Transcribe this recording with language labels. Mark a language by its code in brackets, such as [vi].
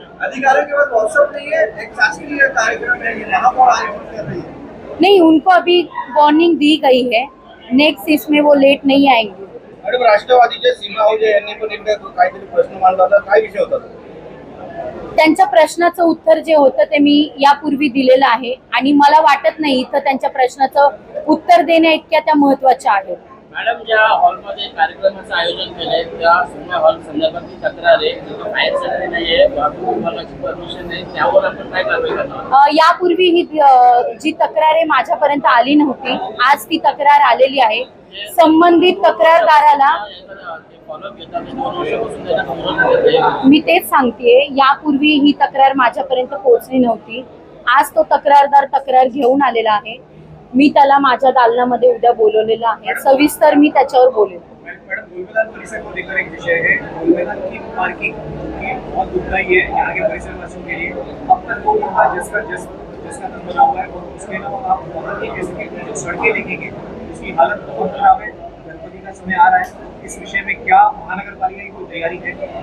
[hi] अधिकारियों के पास व्हाट्सएप नहीं है, एक शासकीय कार्यक्रम है, महापौर आयोजित कर रही है. नहीं, उनको अभी वार्निंग दी गई है, नेक्स्ट इसमें वो लेट नहीं आएंगे. [mr] मॅडम, राष्ट्रवादीचे सीमा हो जे यांनी पण एकदा काहीतरी प्रश्न मांडला होता, काय विषय होता? त्यांच्या प्रश्नाचं उत्तर जे होतं ते मी यापूर्वी दिलेलं आहे आणि मला वाटत नाही इथं त्यांच्या प्रश्नाचं उत्तर देण्या इतक्या त्या महत्त्वाच्या आहेत. मॅडम, ज्या हॉलमध्ये कार्यक्रमाचं आयोजन केलंय त्या सोम्या हॉल संदर्भातली तक्रार आहे, तिथं फायर सेफ्टी नाहीये, वाहतूक विभागाची परमिशन नाही, त्यावर आपण काय कारवाई करणार? यापूर्वी ही जी तक्रार आहे माझ्यापर्यंत आली नव्हती. आज ती तक्रार आलेली आहे. संबंधित तक्रारदाराला फॉलोअप घेतात 2 वर्षापासून त्याचा कंप्लेंट घेते. मी तेच सांगतेय, यापूर्वी ही तक्रार माझ्यापर्यंत पोहोचली नव्हती. आज तो तक्रारदार तक्रार घेऊन आलेला आहे. मी त्याला माझ्या दालनामध्ये उद्या बोलवलेलं आहे. सविस्तर मी त्याच्यावर बोलेन. [hi] मैडम, गोलमेदान परिसर को लेकर एक विषय है। गोलमेदान की पार्किंग की बहुत दुखदाई है यहाँ के परिसर वासियों के लिए। अब तक वो उनका जिसका नाम बना हुआ है और उसके अलावा आप वहाँ की जैसे कि जो सड़कें देखेंगे उसकी हालत बहुत खराब है। गणपति का समय आ रहा है, इस विषय में क्या महानगर पालिका की कोई तैयारी है?